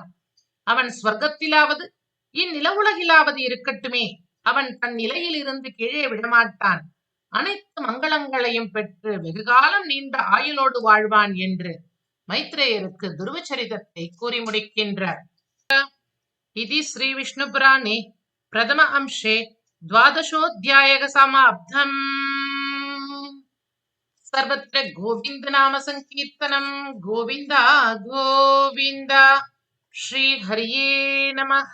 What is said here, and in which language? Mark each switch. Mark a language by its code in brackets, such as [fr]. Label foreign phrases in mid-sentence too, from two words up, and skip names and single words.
[ta] அவன் ஸ்வர்க்கத்திலாவது இந்நில உலகிலாவது இருக்கட்டுமே, அவன் தன் நிலையில் இருந்து கீழே விடமாட்டான். அனைத்து மங்களங்களையும் பெற்று வெகுகாலம் நீண்ட ஆயுளோடு வாழ்வான் என்று மைத்ரேயருக்கு துருவச்சரிதத்தை கூறி முடிக்கின்றார். [sa] इति श्री विष्णुपुराणे प्रथम अंशे द्वादशोऽध्यायः समाप्तम्। सर्वत्र गोविंद नाम संकीर्तनं गोविंद गोविंद। श्री हरिये नमः।